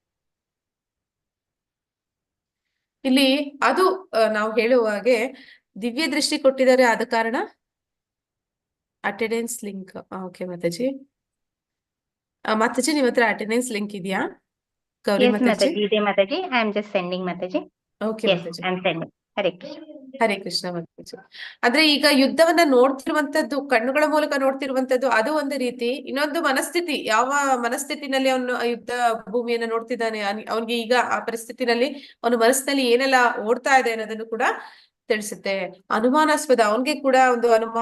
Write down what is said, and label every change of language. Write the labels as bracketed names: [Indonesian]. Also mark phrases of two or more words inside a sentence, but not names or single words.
[Kannada] ಇಲ್ಲಿ ಅದು ನಾವು ಹೇಳುವ ಹಾಗೆ ದಿವ್ಯ ದೃಷ್ಟಿ ಕೊಟ್ಟಿದ್ದಾರೆ, ಆದ ಕಾರಣ [English] attendance link. [Kannada] ಓಕೆ ಮಾತಾಜಿ. ಮಾತಾಜಿ ನಿಮ್ಮ ಹತ್ರ [English] attendance link [Kannada] ಇದೆಯಾ ಗೌರಿ Yes, ಮಾತಾಜಿ? Mataji. ಇದೆ Mataji. [English] I am just sending Mataji. [Kannada] ಓಕೆ Yes, ಮಾತಾಜಿ. [English] I am sending. [Kannada] Hare Krishna. ಹರೇ ಕೃಷ್ಣ ಮಾತಾಜಿ. ಆದ್ರೆ ಈಗ ಯುದ್ಧವನ್ನ ನೋಡ್ತಿರುವಂತದ್ದು, ಕಣ್ಣುಗಳ ಮೂಲಕ ನೋಡ್ತಿರುವಂತದ್ದು ಅದು ಒಂದು ರೀತಿ. ಇನ್ನೊಂದು ಮನಸ್ಥಿತಿ, ಯಾವ ಮನಸ್ಥಿತಿನಲ್ಲಿ ಅವನು ಆ ಯುದ್ಧ ಭೂಮಿಯನ್ನ ನೋಡ್ತಿದ್ದಾನೆ, ಅವನಿಗೆ ಈಗ ಆ ಪರಿಸ್ಥಿತಿನಲ್ಲಿ ಅವನ ಮನಸ್ಸಿನಲ್ಲಿ ಏನೆಲ್ಲ ಓಡ್ತಾ ಇದೆ ಅನ್ನೋದನ್ನು ಕೂಡ ತಿಳಿಸುತ್ತೆ. ಅನುಮಾನಾಸ್ಪದ, ಅವನಿಗೆ ಕೂಡ ಒಂದು ಅನುಮಾನ.